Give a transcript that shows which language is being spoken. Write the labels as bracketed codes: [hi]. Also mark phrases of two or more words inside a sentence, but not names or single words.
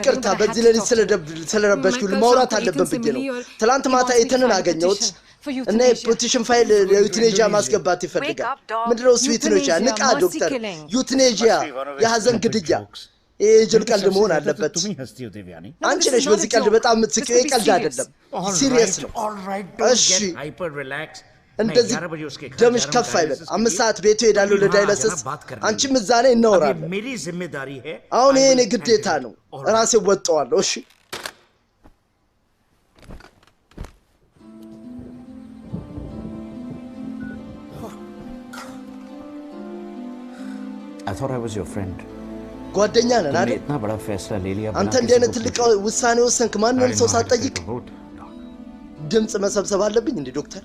[am] ይቅርታ [en] but I had [am] በዚህ [en] to [am] ሌሊት [en] talk to you. [am] ስለረበሽኩ [hi] मैं कल [am] ማውራት [hi] शाम को [am] አለብን [hi] Ethan से [am] ብዬ ነው [hi] मिली और [am] ትላንት [en] he [am] ማታ [en] wants me to [am] ኢትንን [en] sign a [am] አገኘሁት [en] petition [am] እና [en] petition file [am] ዩትኔጂያ ማስገባት ይፈልጋል ምንድነው ዩትኔጂያ ንቃ ዶክተር ዩትኔጂያ የሐዘን ግድያ ጅል ቀልድ መሆን አለበት አንቺ ነሽ በዚህ ቀልድ በጣም የምትስቂው ቀልድ አይደለም ሲሪየስ ነው እሺ እንደዚህ ደምሽ ከፍ አይበል 5 ሰዓት ቤቱ ሄዳለሁ ለዳይለስስ አንቺም እዛ ላይ እናወራለን አሁን የኔ ግዴታ ነው ራሴ ወጣዋለሁ እሺ [en] I thought I was your friend. [am] ጓደኛ ነን አይደል? [hi] इतना बड़ा फैसला ले लिया [am] አንተ እንደነ ትልቅ ውሳኔ ወሰንክ ማንንም ሰው ሳትጠይቅ ድምጽ መሰብሰብ አለብኝ እንዴ ዶክተር?